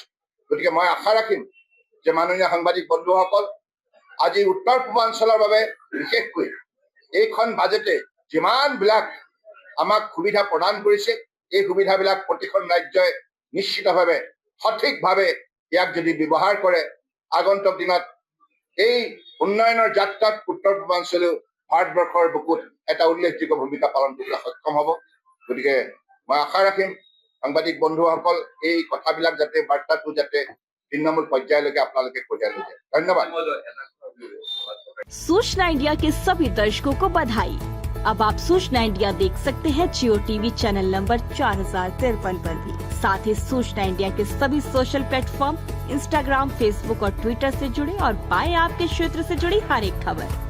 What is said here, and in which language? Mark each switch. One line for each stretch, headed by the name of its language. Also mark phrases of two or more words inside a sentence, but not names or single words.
Assamese: গতিকে মই আশা ৰাখিম যে মাননীয় সাংবাদিক বন্ধুসকল, আজি উত্তৰ পূৰ্বাঞ্চলৰ বাবে বিশেষকৈ এইখন বাজেটে যিমানবিলাক আমাক সুবিধা প্ৰদান কৰিছে, এই সুবিধাবিলাক প্ৰতিখন ৰাজ্যই নিশ্চিতভাৱে সঠিকভাৱে ইয়াক যদি ব্যৱহাৰ কৰে, আগন্তুক দিনত এই উন্নয়নৰ যাত্ৰাত উত্তৰ পূৰ্বাঞ্চলেও ভাৰতবৰ্ষৰ বুকুত এটা উল্লেখযোগ্য ভূমিকা পালন কৰিবলৈ সক্ষম হ'ব। গতিকে মই আশা ৰাখিম সাংবাদিক বন্ধুসকল, এই কথাবিলাক যাতে বাৰ্তাটো যাতে তৃণমূল পৰ্যায়লৈকে আপোনালোকে কঢ়িয়াই লৈ যায়। ধন্যবাদ।
Hindi: सूचना इंडिया के सभी दर्शकों को बधाई। अब आप सूचना इंडिया देख सकते हैं जियो टीवी चैनल नंबर 4053 पर भी। साथ ही सूचना इंडिया के सभी सोशल प्लेटफॉर्म इंस्टाग्राम, फेसबुक और ट्विटर से जुड़े और पाएं आपके क्षेत्र से जुड़ी हर एक खबर।